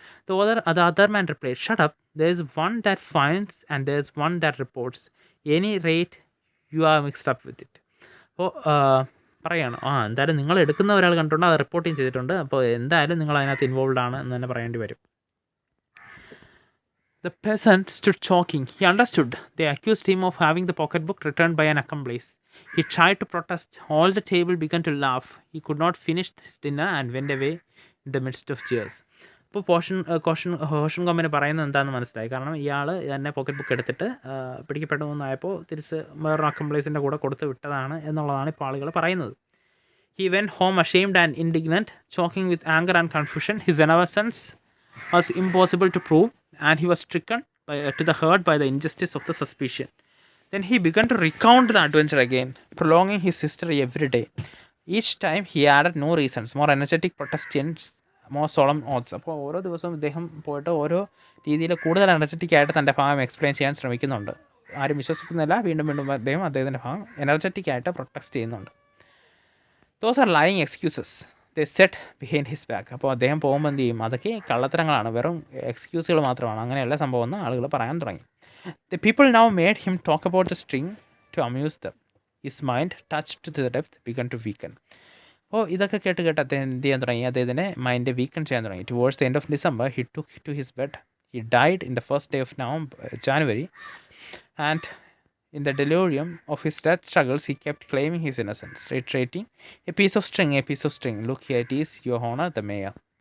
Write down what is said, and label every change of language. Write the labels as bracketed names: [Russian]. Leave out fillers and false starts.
[English] The other man replied, shut up, there is one that finds and there is one that reports. Any rate you are mixed up with it. [Malayalam] അപ്പോൾ പറയാണ്, എന്തായാലും നിങ്ങൾ എടുക്കുന്ന ഒരാൾ കണ്ടിട്ടുണ്ട്, അത് reporting ചെയ്തിട്ടുണ്ട്, അപ്പോൾ എന്തായാലും നിങ്ങൾ അതിനകത്ത് ഇൻവോൾവ് ആണ് എന്ന് തന്നെ പറയേണ്ടി വരും. [English] The peasant stood choking. He understood. They accused him of having the pocketbook returned by an accomplice. He tried to protest. All the table began to laugh. He could not finish his dinner and went away in the midst of cheers. [Malayalam] ഇപ്പോൾ ഹോഷൻകോമ്പിനെ പറയുന്നത് എന്താണെന്ന് മനസ്സിലായി. കാരണം ഇയാൾ തന്നെ pocket book എടുത്തിട്ട് പിടിക്കപ്പെട്ടു എന്നായപ്പോൾ തിരിച്ച് വേറൊരു അക്കംപ്ലൈസിൻ്റെ കൂടെ കൊടുത്ത് വിട്ടതാണ് എന്നുള്ളതാണ് ഇപ്പോൾ ആളുകൾ പറയുന്നത്. [English] He went home ashamed and indignant, choking with anger and confusion. His innocence was impossible to prove, and he was stricken to the heart by the injustice of the suspicion. Then he began to recount the adventure again, prolonging his history every day. Each time he added new reasons, more energetic protestations, more solemn oaths. [Malayalam] അപ്പോൾ ഓരോ ദിവസവും ഇദ്ദേഹം പോയിട്ട് ഓരോ രീതിയിൽ കൂടുതൽ energetic ആയിട്ട് തൻ്റെ ഭാഗം എക്സ്പ്ലെയിൻ ചെയ്യാൻ ശ്രമിക്കുന്നുണ്ട്. ആരും വിശ്വസിക്കുന്നില്ല. വീണ്ടും അദ്ദേഹത്തിൻ്റെ ഭാഗം എനർജറ്റിക് ആയിട്ട് പ്രൊട്ടസ്റ്റ് ചെയ്യുന്നുണ്ട്. [English] Those are lying excuses, they set behind his back. [Malayalam] അപ്പോൾ അദ്ദേഹം പോകുമ്പോൾ എന്ത് ചെയ്യും, അതൊക്കെ കള്ളത്തരങ്ങളാണ്, വെറും എക്സ്ക്യൂസുകൾ മാത്രമാണ്, അങ്ങനെയല്ല സംഭവം എന്ന് ആളുകൾ പറയാൻ തുടങ്ങി. [English] The people now made him talk about the string to amuse them. His mind, touched to the depth, began to weaken. [Malayalam] അപ്പോൾ ഇതൊക്കെ കേട്ട് അദ്ദേഹം എന്ത് ചെയ്യാൻ തുടങ്ങി, അദ്ദേഹത്തിൻ്റെ മൈൻഡ് വീക്കൺ ചെയ്യാൻ തുടങ്ങി. [English] Towards the end of December, he took to his bed. He died in the first day of January, and in the delirium of his death struggles, he kept claiming his innocence, reiterating, a piece of string, look here it is, your honor, the mayor.